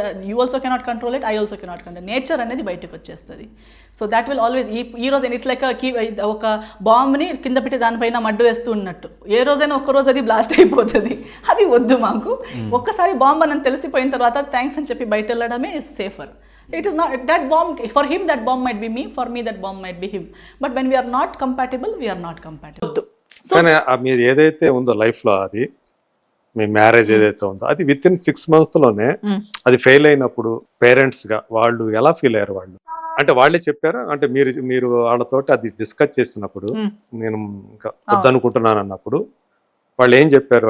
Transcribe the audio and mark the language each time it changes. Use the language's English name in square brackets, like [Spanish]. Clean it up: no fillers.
[English] You also cannot control it, I also cannot control. Nature అనేది బయటకు వచ్చేస్తుంది. So that will always. [Telugu] ఈ రోజు ఇట్స్ లైక్ ఒక బాంబ్ని కింద పెట్టి దానిపైన మడ్డు వేస్తూ ఉన్నట్టు, ఏ రోజైనా ఒక్కరోజు అది బ్లాస్ట్ అయిపోతుంది. అది వద్దు మాకు. ఒక్కసారి బాంబ్ అని తెలిసిపోయిన తర్వాత థ్యాంక్స్ అని చెప్పి బయట వెళ్ళడమే is safer. [English] It is not that bomb for him, that bomb might be me, for me that bomb might be him. But when we are not compatible, we are not compatible. [Telugu] కానీ మీరు ఏదైతే ఉందో life లో, అది మీ marriage ఏదైతే ఉందో అది with in 6 months లోనే అది ఫెయిల్ అయినప్పుడు పేరెంట్స్ గా వాళ్ళు ఎలా ఫీల్ అయ్యారు? వాళ్ళు అంటే వాళ్ళే చెప్పారా? అంటే మీరు వాళ్ళతోటి అది డిస్కస్ చేసినప్పుడు, నేను ఇంకా వద్దనుకుంటున్నాను అన్నప్పుడు వాళ్ళు ఏం చెప్పారు?